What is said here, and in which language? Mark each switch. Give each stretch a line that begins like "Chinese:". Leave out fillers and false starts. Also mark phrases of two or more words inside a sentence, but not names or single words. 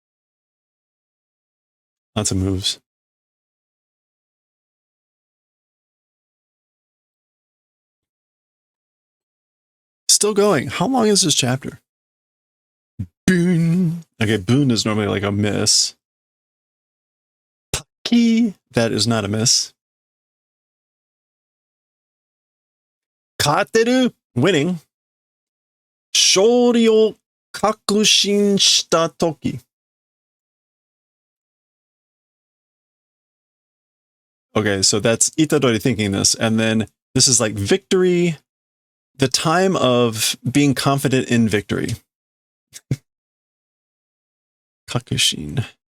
English: Lots of moves. Still going. How long is this chapter? Boon. Okay, boon is normally like a miss. Paki. That is not a miss. Kateru. Winning.
Japanese: 勝利を確信した時.
English: Okay, so that's Itadori thinking this. And then this is like victory. The time of being confident in victory. Kakushin.